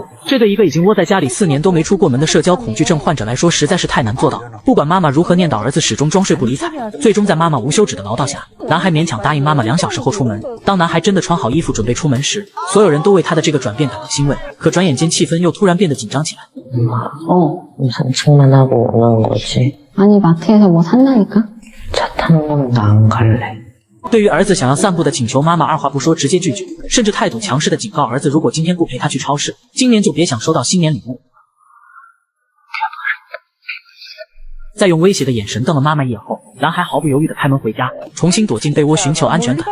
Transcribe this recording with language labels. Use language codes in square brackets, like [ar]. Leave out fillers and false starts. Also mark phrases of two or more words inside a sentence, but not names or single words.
[zh] 這對一個已經窩在家裡4年都沒出過門的社交恐懼症患者來說，實在是太難做到了。不管媽媽如何念叨，兒子始終裝睡不理睬。最終在媽媽無休止的唠叨下，男孩勉強答應媽媽2小時後出門。當男孩真的穿好衣服準備出門時，所有人都為他的這個轉變感到欣慰。可轉眼間氣氛又突然變得緊張起來。 [ko] 산책만 하고 오는 거지. 아니 마트에서 뭐 산다니까? 차 타는 건 나 안 갈래. [zh] 对于兒子想要散步的請求，媽媽二話不說直接拒絕，甚至態度強勢的警告兒子，如果今天不陪他去超市，今年就別想收到新年禮物。在用威脅的眼神瞪了媽媽一眼後，男孩毫不猶豫地開門回家，重新躲進被窩尋求安全感。